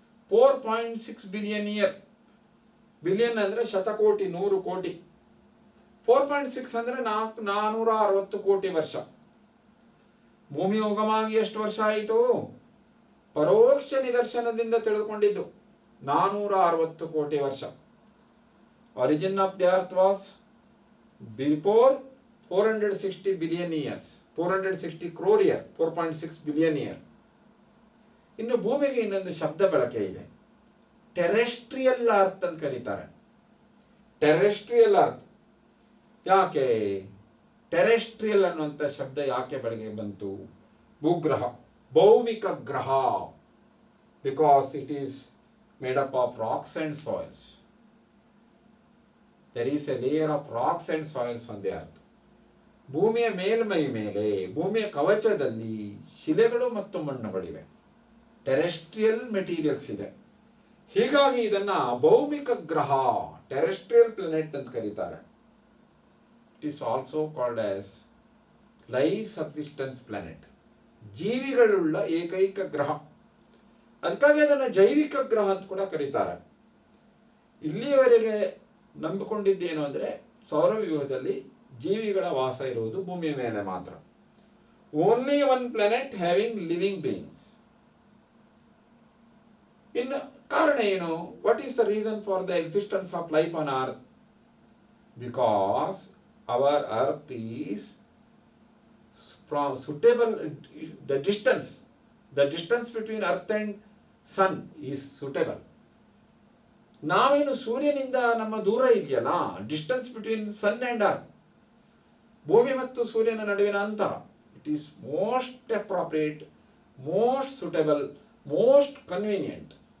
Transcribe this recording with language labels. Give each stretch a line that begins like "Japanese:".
Kannada: 4.6 billion year. Billion ಅಂದರೆ ಶತಕೋಟಿ, 100 ಕೋಟಿ. 4.6 ಅಂದರೆ 460 ಕೋಟಿ ವರ್ಷ. ಭೂಮಿ ಉಗಮಾಗಿ ಎಷ್ಟು ವರ್ಷ ಆಯಿತು? ಪರೋಕ್ಷ ನಿದರ್ಶನದಿಂದ ತಿಳಿದುಕೊಂಡಿದ್ದು 460 ಕೋಟಿ ವರ್ಷ.
English: Origin of the earth was before 460 billion years, 460 crore year, 4.6 billion year.
Kannada: ಇನ್ನು ಭೂಮಿಗೆ ಇನ್ನೊಂದು ಶಬ್ದ ಬಳಕೆ ಇದೆ, ಟೆರೆಸ್ಟ್ರಿಯಲ್ ಅರ್ತ್ ಅಂತ ಕರೀತಾರೆ. ಟೆರೆಸ್ಟ್ರಿಯಲ್ ಅರ್ತ್ ಯಾಕೆ? ಟೆರೆಸ್ಟ್ರಿಯಲ್ ಅನ್ನುವಂಥ ಶಬ್ದ ಯಾಕೆ ಬಳಕೆ ಬಂತು? ಭೂಗ್ರಹ, ಭೌಮಿಕ ಗ್ರಹ,
English: Because it is made up of rocks and soils. There is a layer of rocks and soils on the earth.
Kannada: ಭೂಮಿಯ ಮೇಲ್ಮೈ ಮೇಲೆ, ಭೂಮಿಯ ಕವಚದಲ್ಲಿ ಶಿಲೆಗಳು ಮತ್ತು ಮಣ್ಣುಗಳಿವೆ, ಟೆರೆಸ್ಟ್ರಿಯಲ್ ಮೆಟೀರಿಯಲ್ಸ್ ಇದೆ. ಹೀಗಾಗಿ ಇದನ್ನು ಭೌಮಿಕ ಗ್ರಹ, ಟೆರೆಸ್ಟ್ರಿಯಲ್ ಪ್ಲಾನೆಟ್ ಅಂತ ಕರೀತಾರೆ.
English: it is also called as life subsistence planet,
Kannada: ಜೀವಿಗಳುಳ್ಳ ಏಕೈಕ ಗ್ರಹ. ಅದಕ್ಕಾಗಿ ಅದನ್ನು ಜೈವಿಕ ಗ್ರಹ ಅಂತ ಕೂಡ ಕರೀತಾರೆ. ಇಲ್ಲಿಯವರೆಗೆ ನಂಬಿಕೊಂಡಿದ್ದೇನು ಅಂದರೆ ಸೌರವ್ಯೂಹದಲ್ಲಿ ಜೀವಿಗಳ ವಾಸ ಇರುವುದು ಭೂಮಿಯ ಮೇಲೆ ಮಾತ್ರ.
English: Only one planet having living beings.
Kannada: ಇನ್ನು ಕಾರಣ ಏನು?
English: What is the reason for the existence of life on earth? Because our earth is suitable, the distance between earth and sun is suitable.
Kannada: ನಾವೇನು ಸೂರ್ಯನಿಂದ ನಮ್ಮ ದೂರ ಇದೆಯಲ್ಲ,
English: distance between sun and earth,
Kannada: ಭೂಮಿ ಮತ್ತು ಸೂರ್ಯನ ನಡುವಿನ ಅಂತರ,
English: It is most appropriate, most suitable, most convenient.